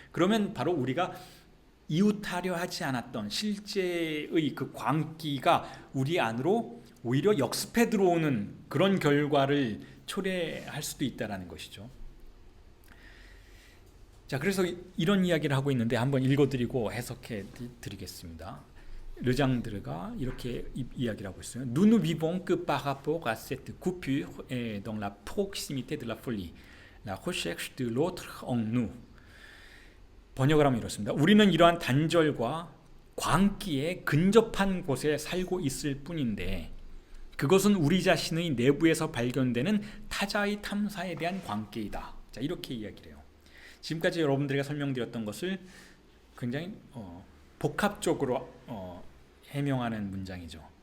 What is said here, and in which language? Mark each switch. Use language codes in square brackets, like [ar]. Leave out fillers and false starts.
[ko] 그러면 바로 우리가 이웃하려 하지 않았던 실제의 그 광기가 우리 안으로 오히려 역습해 들어오는 그런 결과를 초래할 수도 있다는 것이죠. 자, 그래서 이런 이야기를 하고 있는데 한번 읽어드리고 해석해 드리겠습니다. 르장드르가 이렇게 이야기를 하고 있어요. [fr] Nous ne vivons que par rapport à cette coupure et dans la proximité de la folie, la recherche de l'autre en nous. [ko] 번역을 하면 이렇습니다. 우리는 이러한 단절과 광기에 근접한 곳에 살고 있을 뿐인데 그것은 우리 자신의 내부에서 발견되는 타자의 탐사에 대한 광기이다. 자, 이렇게 이야기를 해요. 지금까지 여러분들에게 설명드렸던 것을 굉장히 복합적으로 해명하는 문장이죠.